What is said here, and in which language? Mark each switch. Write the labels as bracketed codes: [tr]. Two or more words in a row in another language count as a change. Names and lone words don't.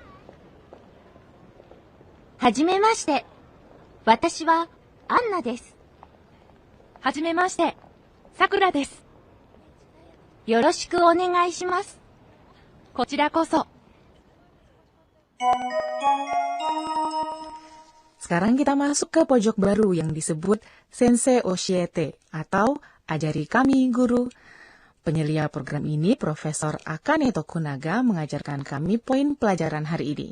[ja] はじめまして。私はアンナです. はじめまして、さくらです。よろしくお願いします。こちらこそ。 [id] Sekarang kita masuk ke pojok baru yang disebut [ja] 先生教えて [id] atau Ajari Kami Guru. Penyelia program ini, Profesor Akane Tokunaga, mengajarkan kami poin pelajaran hari ini.